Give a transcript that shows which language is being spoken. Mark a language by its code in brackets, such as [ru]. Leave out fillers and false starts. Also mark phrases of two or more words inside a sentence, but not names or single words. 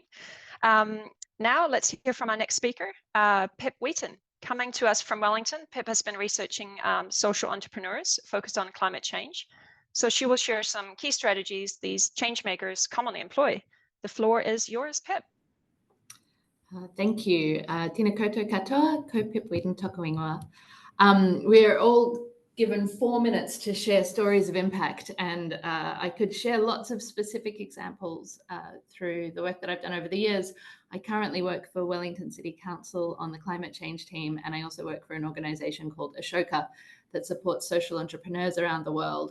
[en] Now let's hear from our next speaker, Pip Wheaton. Coming to us from Wellington, Pip has been researching social entrepreneurs focused on climate change. So she will share some key strategies these change makers commonly employ. The floor is yours, Pip. Thank you. [mi] Tēnā koutou katoa, ko Pip Wheaton toka ingoa. [en] We're all given 4 minutes to share stories of impact, and I could share lots of specific examples through the work that I've done over the years. I currently work for Wellington City Council on the climate change team, and I also work for an organization called Ashoka that supports social entrepreneurs around the world.